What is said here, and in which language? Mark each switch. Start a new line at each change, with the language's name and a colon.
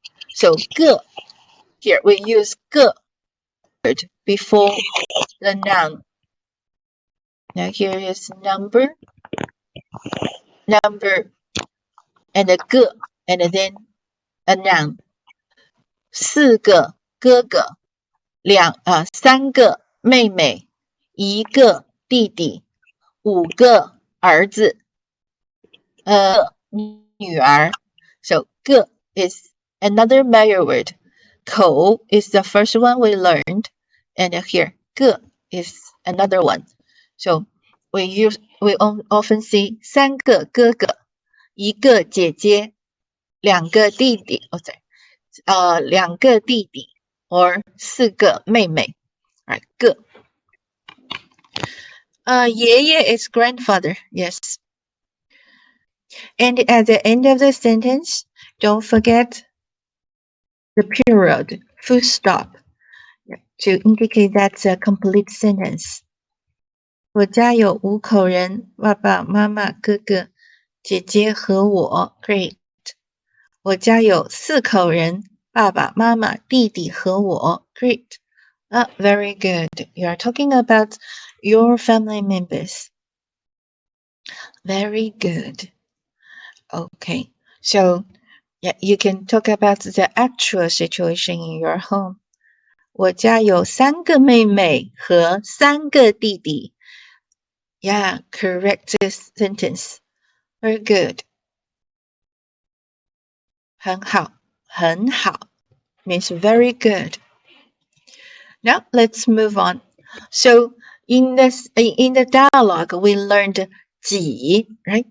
English: So 个 here we use 个 before the noun. Now here is number, and a 个, and then a noun.
Chinese: 4个哥哥, 3个妹妹, 1个弟弟, 5个儿子, 女儿.
English: So 个 is another measure word. 口 is the first one we learned, and here 个 is another one. So we often see
Chinese: 3个哥哥, 1个姐姐, 2个弟弟.
English: Oh, sorry.
Chinese: 2个弟弟
English: or
Chinese: 4个妹妹.
English: Right, 个. Yéyé is grandfather. Yes. And at the end of the sentence, don't forget the period, full stop, to indicate that's a complete sentence.
Chinese: 我家有5口人，爸爸妈妈、哥哥、姐姐和我。
English: Great.
Chinese: 我家有4口人，爸爸妈妈、弟弟和我。
English: Great. Very good. You are talking about your family members. Very good. Okay. So, yeah, you can talk about the actual situation in your home.
Chinese: 我家有3个妹妹和3个弟弟。
English: Yeah, correct this sentence. Very good.
Chinese: 很好，很好
English: means very good. Now let's move on. So in the dialogue we learned 几, right?